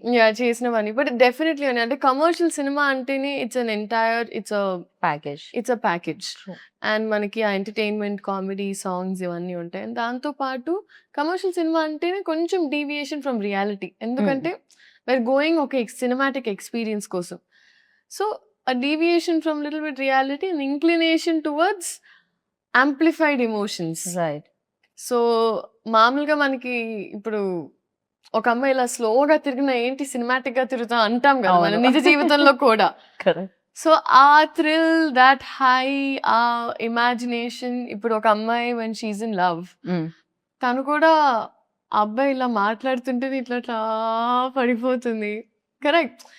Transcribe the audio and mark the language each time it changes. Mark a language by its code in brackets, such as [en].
[te] Yeah! చేసినవన్నీ. [en] but definitely [te] అండి. అంటే కమర్షియల్ సినిమా అంటేనే [en] it's [te] package. A package. And మనకి ఆ ఎంటర్‌టైన్‌మెంట్, కామెడీ, సాంగ్స్ ఇవన్నీ ఉంటాయి. అండ్ దాంతో పాటు కమర్షియల్ సినిమా అంటేనే కొంచెం [en] Deviation from reality. [te] ఎందుకంటే [en] we're going [te] ఒక సినిమాటిక్ ఎక్స్‌పీరియన్స్ కోసం. [en] So, a deviation from little bit reality and inclination towards amplified emotions. [te] Right. So, మామూలుగా మనకి ఇప్పుడు ఒక అమ్మాయి ఇలా స్లోగా తిరిగినా ఏంటి సినిమాటిక్‌గా తిరుగుతాం అంటాం కదా! మన అవును. నిజ జీవితంలో కూడా. కరెక్ట్. సో, ఆ థ్రిల్, [en] that high, [te] ఆ ఇమాజినేషన్ ఇప్పుడు ఒక అమ్మాయి [en] when she is in love [te] తను కూడా ఆ అబ్బాయి ఇలా మాట్లాడుతుంటేనే ఇట్లా పడిపోతుంది. కరెక్ట్.